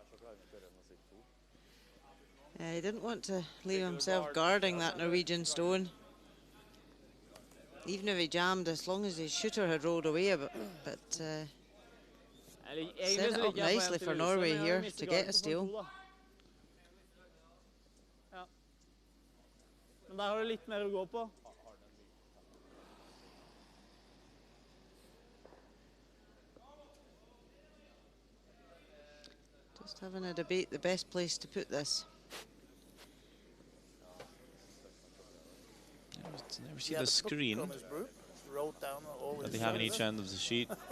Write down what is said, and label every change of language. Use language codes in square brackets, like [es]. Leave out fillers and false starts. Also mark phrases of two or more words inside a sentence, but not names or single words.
[en] He didn't want to leave himself guarding that Norwegian stone. Even if he jammed, as long as his shooter had rolled away a bit. But set it up nicely for Norway here to get a steal. [no] Men der har du litt mer å gå på. [en] Just having a debate the best place to put this. Never see the screen that they have in each end of the sheet.